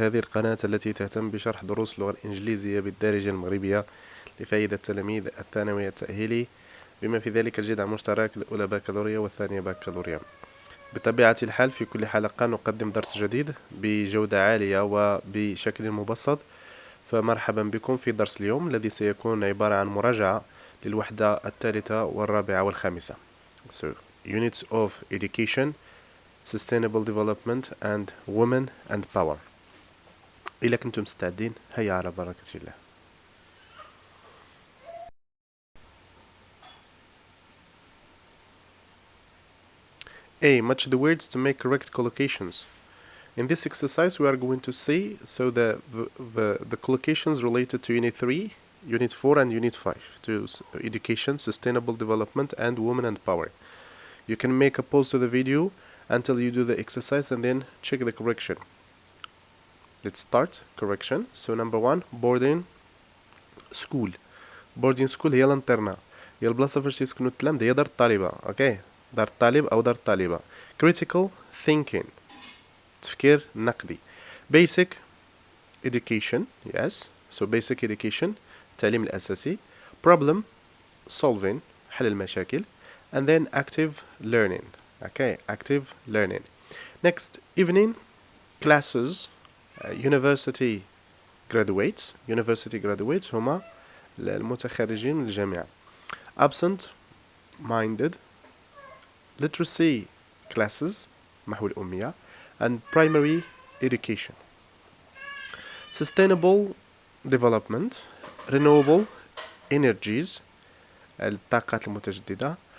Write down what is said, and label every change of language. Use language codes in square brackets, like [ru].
[ar] هذه القناة التي تهتم بشرح دروس اللغة الإنجليزية بالدارجة المغربية لفائدة التلاميذ الثانوي التأهيلي، بما في ذلك الجدع المشترك الأولى باكالوريا والثانية باكالوريا. بطبيعة الحال في كل حلقة نقدم درس جديد بجودة عالية وبشكل مبسط، فمرحبا بكم في درس اليوم الذي سيكون عبارة عن مراجعة للوحدة الثالثة والرابعة والخامسة. [en] So, units of education, sustainable development and women and power. [ar] إذا كنتم مستعدين هيا على بركة الله. [en] A. Match the words to make correct collocations. In this exercise we are going to see the collocations related to Unit 3, Unit 4 and Unit 5 to education, sustainable development and women and power. You can make a pause to the video until you do the exercise and then check the correction. Let's start correction. So number 1, boarding school. [ar] boarding school هي الانترنا، هي البلاصة فاش يسكنوا التلامذة، هي دار الطالبة. اوكي، دار الطالب أو دار الطالبة. [en] critical thinking، [ar] تفكير نقدي. [en] basic education، yes, so basic education [ar] التعليم الأساسي. [en] problem solving، [ar] حل المشاكل. [en] and then active learning. okay, active learning. next, evening classes. university graduates [ar] هما المتخرجين من الجامعة. [en] absent minded literacy classes [ar] محو الأمية. [en] and primary education. sustainable development renewable energies [ar] الطاقات المتجددة.